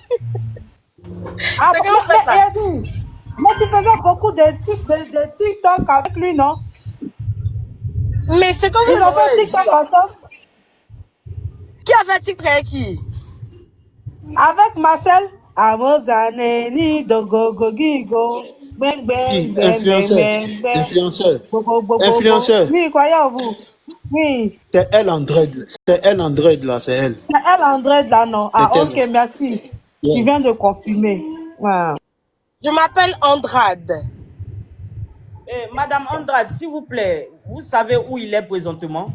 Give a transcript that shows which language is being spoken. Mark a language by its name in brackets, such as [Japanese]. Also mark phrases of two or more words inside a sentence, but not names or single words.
[French] Ah, C'est que vous faites ça. Eddie, mais tu faisais beaucoup de TikTok avec lui, non? Mais c'est comme Ils ont fait TikTok ensemble. Qui a fait TikTok avec qui? Avec Marcel. Amozaneni dogogo gigo. Bang bang bang bang bang. Influenceur. Oui, croyez-vous. Oui. C'est elle Andred. C'est elle Andred là, c'est elle. C'est elle Andred là, non? Ah, C'est ok, elle. merci. Yeah. Tu viens de confirmer. Ouais. Je m'appelle Andrade. Madame Andrade, s'il vous plaît, vous savez où il est présentement?